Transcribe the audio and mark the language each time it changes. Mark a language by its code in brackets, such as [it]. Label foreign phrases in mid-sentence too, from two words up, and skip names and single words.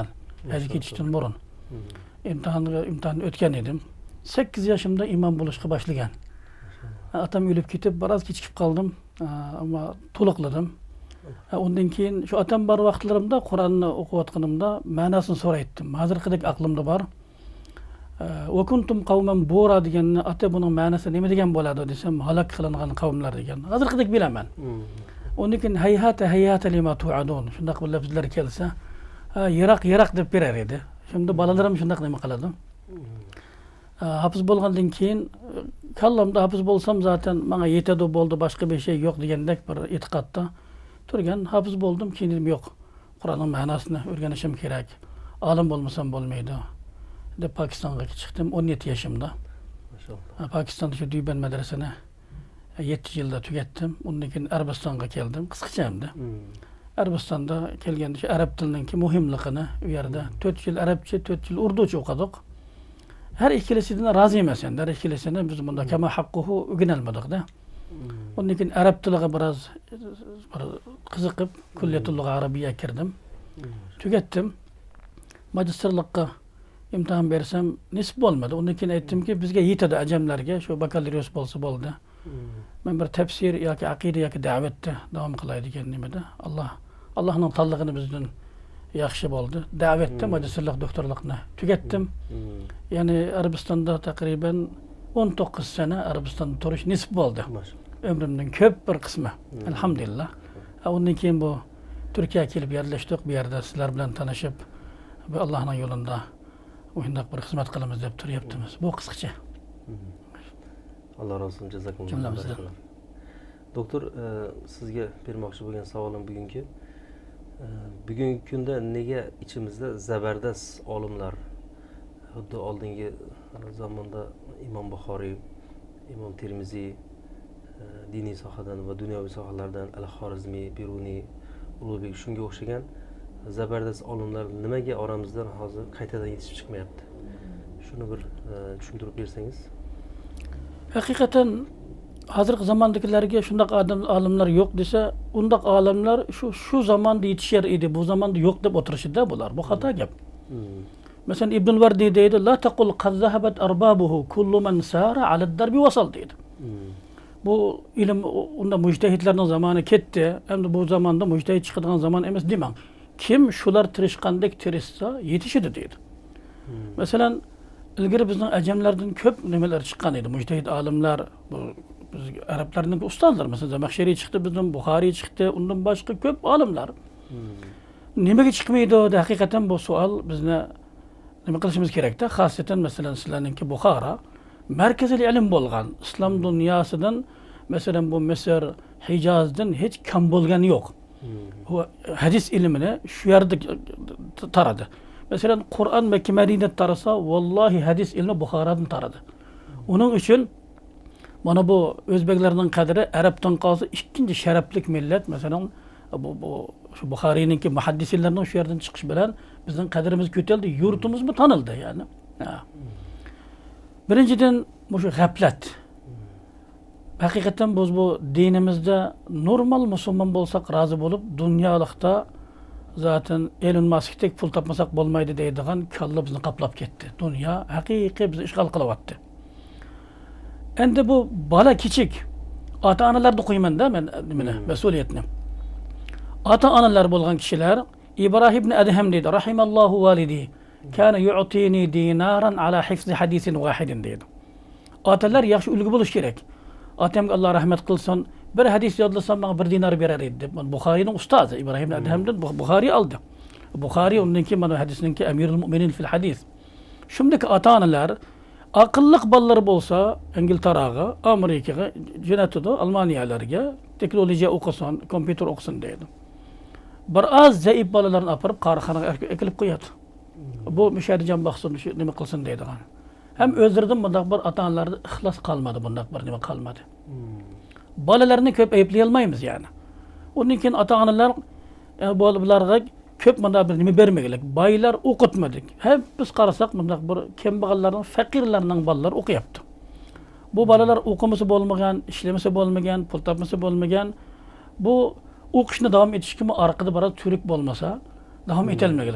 [uz] Hali ketishdan burun. İmtihanni o'tgan edim. 8 yoshimda imom bo'lishga boshlagan. Atam o'lib ketib, biroz kechikib qoldim, ama to'liqladim. Ondan keyin şu atam bar vaqtlarimda Qur'onni o'qiyotganimda ma'nosini so'raydim. Hozirgidek aqlimda bor. [ar] وكنتم قوما بورا [uz] deganni ata buning ma'nosi nima degan bo'ladi desam, halok qilingan qavmlar degan. Hozirgidek bilaman. Ondan keyin [ar] هيهات لما توعدون. [uz] Shunday bir lafzlar kelsa, yiroq deb berar edi. Şimdi balalarim shunday nima qiladi. Hafiz bo'lgandan keyin kallamda hafiz bo'lsam zaten menga yetadi bo'ldi, boshqa bir şey yo'q degandek bir e'tiqodda turgan. Hafiz bo'ldum, keyin yo'q. Qur'onning ma'nosini o'rganishim kerak. Olim bo'lmasam bo'lmaydi deb Pakistanga chiqdim 17 yoshimda. Maşallah. [tr] Pakistan'da şu Düyben medresini 7 yılda tükettim. [uz] Ondan keyin Arabistan'a keldim. Qisqacha hamda. Arabistan'da kelganda şu arab tilininki muhimligini u yerda 4 yil arabcha, 4 yil urducha o'qidik. [tr] Her ikilisinden razı [uz] emasman. [tr] Her ikilisini [uz] biz bunda [ar] كما حقه [uz] o'rganolmadik-da. Ondan keyin arab tiliga biroz qiziqib, Kulliyatulloh Arabiyya kirdim. Tükettim. Magisterlikka imtihan bersem nisb olmadı. Ondan keyin aytdimki, bizga yetadi ajamlarga, şu bakalyarius bo'lsa bo'ldi. Men bir tafsir yoki aqida yoki da'vatda davom qilay degan nimada Allohning tanlig'ini bizdan yaxshi bo'ldi. Da'vatda magisterlik doktorlikni tugatdim. Yani Arabistan'da takriben 19 sene Arabistan'da turish nisb bo'ldi. [tr] Ömrümün köp bir kısmı. Elhamdülillah. [uz] Ondan keyin bu Türkiye'ye kelib yerleştik. Bir yerde sizler bilen tanışıp Allah'ın yolunda o'yindoq bir xizmat qilamiz deb turyapmiz. Bu qisqacha. [tr] Allah razı olsun, [uz] jazakumulloh. Doktor, sizga bermoqchi bo'lgan savolim bugungi kunda nega ichimizda zabardast olimlar, xuddi oldingi zamonda Imom Buxoriy, Imom Termiziy, diniy sohadan va dunyoviy sohalardan Al-Xorizmiy, Biruniy, Ulug'bek shunga o'xshagan zabardast olimlar nimaga oramizdan hozir qaytadan yetishib chiqmayapti? Shuni bir tushuntirib bersangiz. Hakikaten hozirgi zamondagilarga shunday olimlar yo'q desa, undaq olimlar şu zamanda yetishar edi, bu zamanda yo'q deb o'tirishida bular. Bu xato gap. Mesela İbnül Vardi deydi, [ar] لا تقل قد ذهبت أربابه كل من سار على الدرب وصل deydi. [uz] Bu ilim unda mujtahidlarning zamoni ketdi. Endi bu zamanda mujtahid chiqadigan zaman emas demang. Kim shular tirishgandek tirishsa yetishidi deydi. Mesela ilgari bizning ajamlardan ko'p nimalar chiqqan edi. Mujtahid olimlar, bu biz arablarning ustozlar, mesela Zamaxshariy chiqdi, bizning Buxoriy chiqdi, undan boshqa ko'p olimlar. Nimaga chiqmaydi? Haqiqatan bu savol bizni nima qilishimiz kerakda. Xosatan mesela sizlarningki Buxoro merkezli ilim bo'lgan. [tr] İslam dünyasından mesela bu Mısır, Hicaz'dan hiç [uz] kam bo'lgani yo'q. [tr] Hadis ilmini şu yerde taradı. Mesela Kur'an Mekke Medine tarasa vallahi hadis ilmi Buxaradan taradı. Onun için [uz] Mana bu Özbeklerning qadri Arabdan qolsa ikkinchi sharaflik millat. Masalan, bu şu Buxariyninki muhaddislarning shu yerdan chiqish bilan bizning qadrimiz ko'tarildi, yurtimiz bu tanildi yani. Birinchidan bu şu g'aflat. Haqiqatan biz bu dinimizde normal musulmon bo'lsak rozi bo'lib, dunyolikda zaten Elon Musk'dek pul topmasak bo'lmaydi deydigan kalla bizni qaplab ketdi. Dunyo haqiqiy bizni ishg'ol qilyapti. Endi bu bola kichik ota-onalarni qo'yman-da men nimani mas'uliyatni. Ota-onalar bo'lgan kishilar İbrahim ibn Adham deydi, [ar] رحم الله والدي, كان يعطيني دينارا على حفظ حديث واحد deydi. [uz] Otalar yaxshi ulgu bo'lish kerak. Otamga Alloh rahmat qilsin, bir hadis yodlasam bana bir dinar berar edi deb. Buxoriyning ustozi Ibrohim ibn Adhamdan Buxoriy oldi. Buxoriy undan keyin mana hadisninki [ar] أمير المؤمنين في الحديث. [uz] Shundaki ota-onalar aqlliq bolalar bo'lsa, Ingilteraga, Amerikaga jo'natadi, Almaniyalarga texnologiya o'qisin, kompyuter o'qisin deydi. Bir az zaif bolalarni apirib qarxanaga ekilib qo'yadi. Bu müşahidjan baxsin, nima qilsin deydi. Hem özlerden bundaq bir ata-onalarda ixlos qalmadi, bundaq bir nima qalmadi. Bolalarni ko'p ayblay yani. [tr] Onun için [uz] ata-onalar bularga ko'p bundaq bir nima bermaganlik. Baylar o'qitmadik. Hep biz qarasak bundaq bir kambag'allarning, faqirlarning bolalar o'qiyapti. Bu bolalar o'qimasi bo'lmagan, ishlamasi bo'lmagan, pul topmasi bo'lmagan. Bu o'qishni davom etishga orqada bir turk bo'lmasa, davom etilmaganlik.